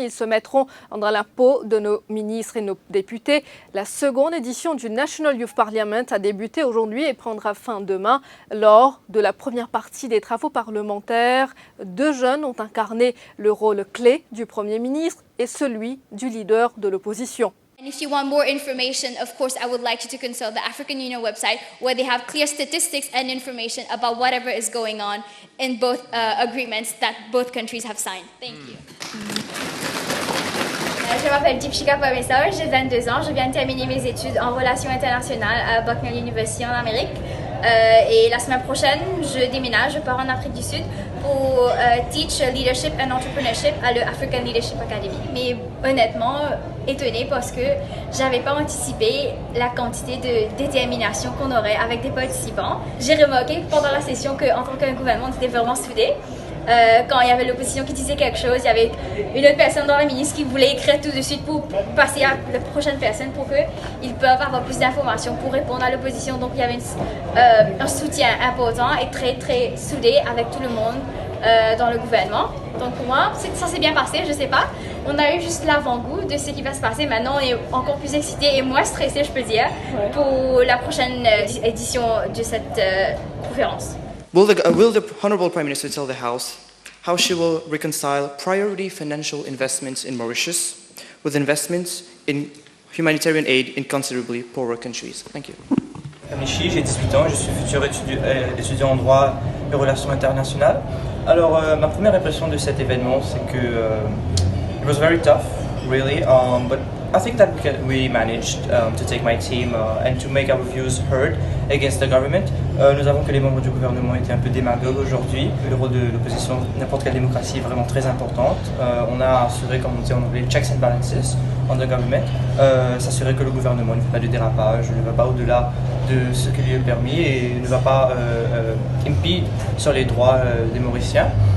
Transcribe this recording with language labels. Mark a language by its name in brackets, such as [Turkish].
[French] Ils se mettront dans la peau de nos ministres et nos députés. La seconde édition du National Youth Parliament a débuté aujourd'hui et prendra fin demain. Lors de la première partie des travaux parlementaires, 2 jeunes ont incarné le rôle clé du Premier ministre et celui du leader de l'opposition. [English] And if you want more information, of course, I would like you to consult the African Union website where they have clear statistics and information about whatever is going on in both agreements that both countries have signed. Thank you. [French] Je m'appelle Deepshika Pamesar, j'ai 22 ans. Je viens de terminer mes études en relations internationales à Bucknell University en Amérique. Et la semaine prochaine, je déménage, je pars en Afrique du Sud pour [English] teach leadership and entrepreneurship [French] à l'African Leadership Academy. Mais honnêtement, étonnée parce que j'avais pas anticipé la quantité de détermination qu'on aurait avec des participants. J'ai remarqué pendant la session qu'en tant qu'un gouvernement, on était vraiment soudés. Quand il y avait l'opposition qui disait quelque chose, il y avait une autre personne dans la ministre qui voulait écrire tout de suite pour passer à la prochaine personne pour qu'ils peuvent avoir plus d'informations pour répondre à l'opposition. Donc il y avait un soutien important et très très soudé avec tout le monde dans le gouvernement. Donc pour moi, ça s'est bien passé, je sais pas. On a eu juste l'avant-goût de ce qui va se passer. Maintenant, on est encore plus excités et moins stressés, je peux dire, pour la prochaine édition de cette conférence. [English] Will the Honourable Prime Minister tell the House how she will reconcile priority financial investments in Mauritius with investments in humanitarian aid in considerably poorer countries? Thank you. [French] Michi, j'ai 18 ans, je suis futur étudiant en droit et relations internationales. Alors, ma première impression de cet événement, c'est que [English] it was very tough, really, but I think that we managed to take my team and to make our views heard against the government. [French] Nous avons que les membres du gouvernement étaient un peu démagogues aujourd'hui. Le rôle de l'opposition, n'importe quelle démocratie, est vraiment très importante. On a assuré, comme on dit en anglais, [English] checks and balances on the government. [French] S'assurer que le gouvernement ne fait pas de dérapage, ne va pas au-delà de ce qui lui est permis et ne va pas impede sur les droits des Mauriciens.